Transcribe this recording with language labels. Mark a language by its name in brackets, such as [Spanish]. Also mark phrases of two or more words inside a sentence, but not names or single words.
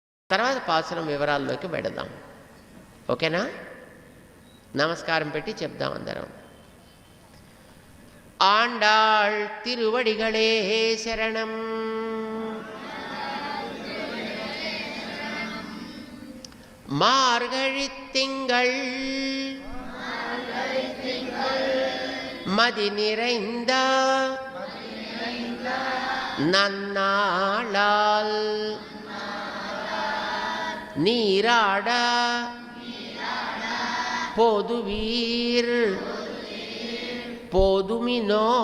[Telugu] తర్వాత పాసురం వివరాల్లోకి వెడదాం. ఓకేనా? నమస్కారం పెట్టి చెప్దాం అందరం. [Tamil] ஆண்டாள் திருவடிகளே சரணம். மார்கழித் திங்கள் மதி நிறைந்த நன்னாளால் நீராட போதுவீர் போதுமினோ